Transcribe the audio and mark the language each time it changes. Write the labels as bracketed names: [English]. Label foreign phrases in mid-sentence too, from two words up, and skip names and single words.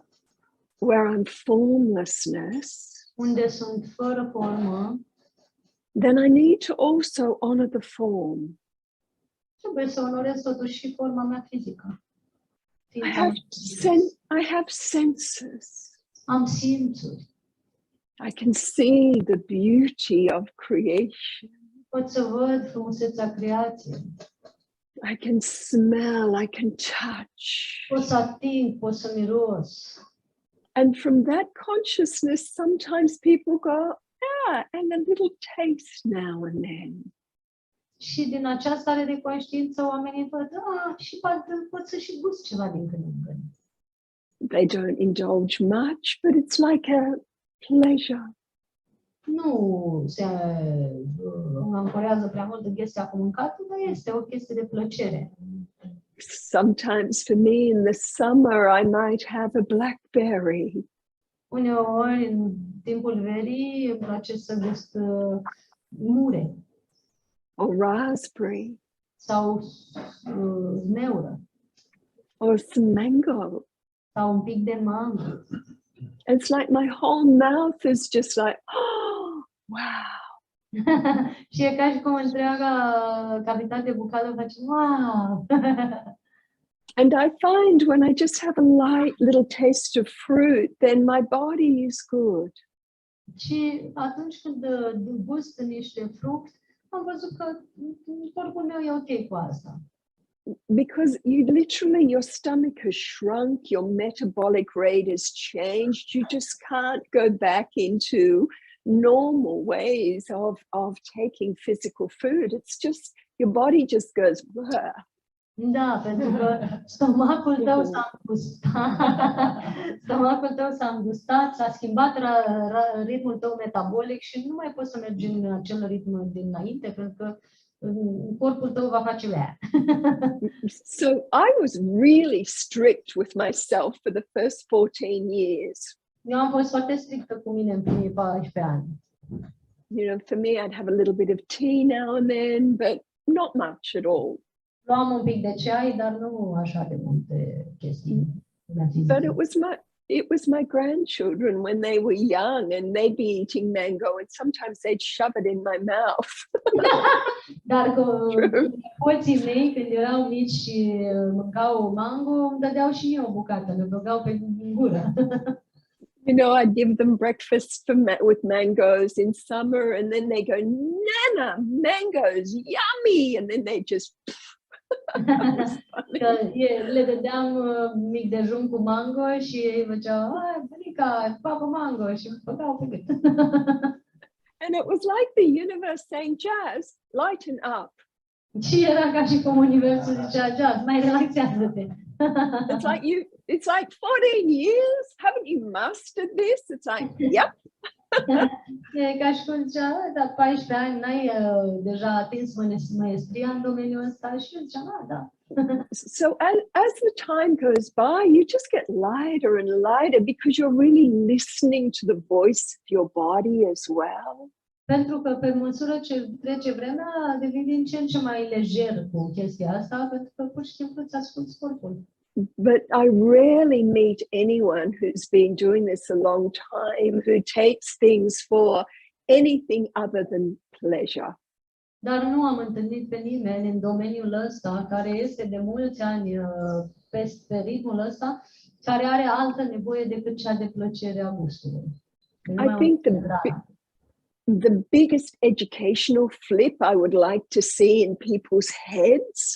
[English] where I'm formlessness, [Romanian] unde sunt fără formă, [English] then I need to also honor the form. [Romanian] trebuie să onorez totuși și forma mea fizică. [English] I have senses. [Romanian] Am simțuri. [English] I can see the beauty of creation. [Romanian] Pot să văd frumusețea creației. [English] I can smell, I can touch. [Romanian] Pot să ating, pot să miros. [English] And from that consciousness, sometimes people go, and a little taste now and then. [Romanian] Și din această stare de conștiință, oamenii văd, și pot să și gust ceva din când în când. [English] They don't indulge much, but it's like a pleasure. [Romanian] Nu se ancorează prea mult în chestia cu mâncatul, dar este o chestie de plăcere. [English] Sometimes for me in the summer, I might have a blackberry. [Romanian] Uneori, în timpul verii, îmi place să gust mure. [English] Or raspberry. [Romanian] Sau zmeură. [English] Or some mango. [Romanian] Sau un pic de mango. [English] It's like my whole mouth is just like, oh, wow. [Romanian] Și e ca și cum întreaga cavitate bucală face, wow. [English] And I find when I just have a light little taste of fruit, then my body is good. [Romanian] Și atunci când gust niște fruct, am văzut că corpul meu e ok cu asta. [English] Because your stomach has shrunk, your metabolic rate has changed. You just can't go back into normal ways of taking physical food. It's just, your body just goes, bleh. [Romanian] Da, pentru că stomacul tău s-a îngustat, s-a schimbat ritmul tău metabolic și nu mai poți să mergi în acel ritm dinainte, pentru că corpul tău va face aia. [English] So I was really strict with myself for the first 14 years. [Romanian] Eu am fost foarte strictă cu mine în primii 14 ani. [English] You know, for me, I'd have a little bit of tea now and then, but not much at all. [Romanian] Luam un pic de ceai, dar nu așa de multe chestii. [English] But it was my grandchildren when they were young and they'd be eating mango and sometimes they'd shove it in my mouth. [Romanian] Dar coții mei, când erau mici și mâncau mango, îmi dădeau și mie o bucată, le băgau pe gură. [English] You know, I'd give them breakfast with mangoes in summer and then they go, Nana, mangoes, yummy! And then they just... [Romanian] Le dădeam mic dejun cu mango și ei făceau, bunica, papă mango și îmi băgau pe gât. [English] And it was like the universe saying, Jazz, lighten up. [Romanian] Și era ca și cum universul zicea, Jazz, mai relaxează-te. [English] It's like it's like 14 years. Haven't you mastered this? It's like, yep. [Romanian] E ca și cum zicea, da, 14 ani, n-ai deja atins maestria în domeniul ăsta? Și eu ziceam, da. [English] So as the time goes by, you just get lighter and lighter because you're really listening to the voice of your body as well. [Romanian] Pentru că pe măsură ce trece vremea, devii din ce în ce mai lejer cu chestia asta, pentru că pur și simplu îți asculți corpul. [English] But I rarely meet anyone who's been doing this a long time who takes things for anything other than pleasure. [Romanian] Dar nu am întâlnit pe nimeni în domeniul ăsta, care este de mulți ani pe ritmul ăsta, care are altă nevoie decât cea de plăcere a gustului. [English] I think the biggest educational flip I would like to see in people's heads